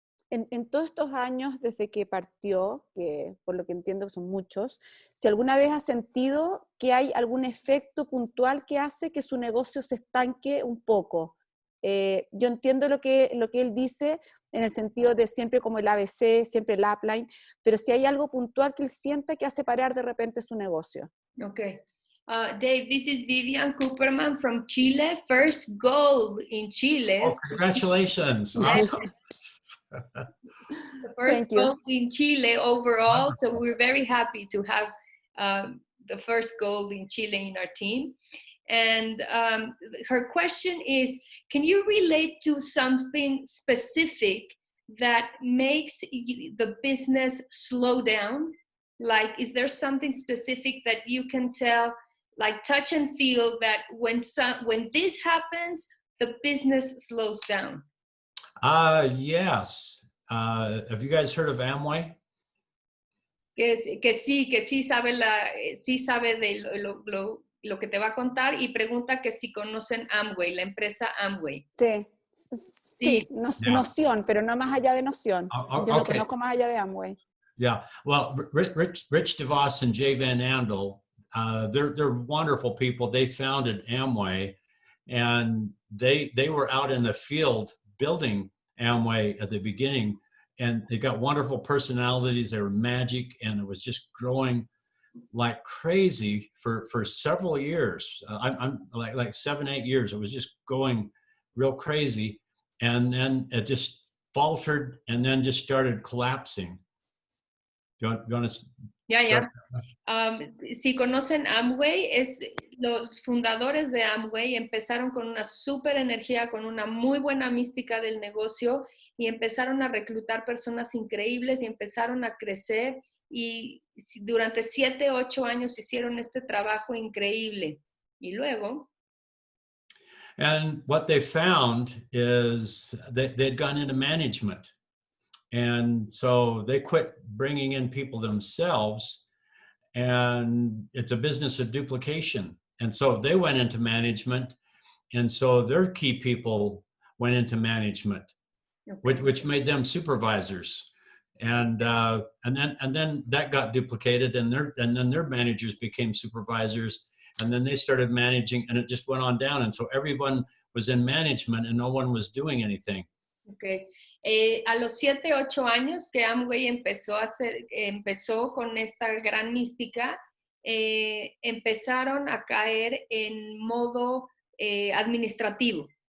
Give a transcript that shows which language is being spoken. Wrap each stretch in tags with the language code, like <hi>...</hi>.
<es>En todos estos años desde que partió, que por lo que entiendo son muchos, si alguna vez ha sentido que hay algún efecto puntual que hace que su negocio se estanque un poco. Yo entiendo lo que él dice en el sentido de siempre como el ABC, siempre el upline, pero si hay algo puntual que él sienta que hace parar de repente su negocio. Ok.</es> <en>Dave, this is Vivian Cooperman from Chile. First gold in Chile. Oh, congratulations. Awesome. The first Thank you. gold in Chile overall. So Wonderful. we're very happy to have the first gold in Chile in our team. And her question is, can you relate to something specific that makes the business slow down? Like, is there something specific that you can tell, like touch and feel, that when this happens, the business slows down? Yes. Have you guys heard of Amway? Que sí sabe de lo que te va a contar, y pregunta que si conocen Amway, la empresa Amway.</en> <es>Sí, Sí.</es> <en>Yeah.</en> <es>noción, pero no más allá de noción. Oh, Yo no</es> <en>okay.</en> <es>conozco más allá de Amway.</es> <en>Yeah. Well, Rich DeVos and Jay Van Andel, they're wonderful people. They founded Amway, and they were out in the field building Amway at the beginning, and they got wonderful personalities. They were magic, and it was just growing like crazy for several years. I'm like 7-8 years. It was just going real crazy, and then it just faltered, and then just started collapsing. You want to</en> <es>Ya. Si conocen Amway, los fundadores de Amway empezaron con una súper energía, con una muy buena mística del negocio, y empezaron a reclutar personas increíbles y empezaron a crecer, y durante 7-8 años hicieron este trabajo increíble. Y luego...</es> <en>And what they found is that they'd gone into management. And so they quit bringing in people themselves, and it's a business of duplication. And so they went into management, and so their key people went into management, Okay. which made them supervisors. And then that got duplicated, and then their managers became supervisors, and then they started managing, and it just went on down. And so everyone was in management, and no one was doing anything. Okay.</en> <es>A los 7-8 años que Amway empezó con esta gran mística, empezaron a caer en modo administrativo.</es>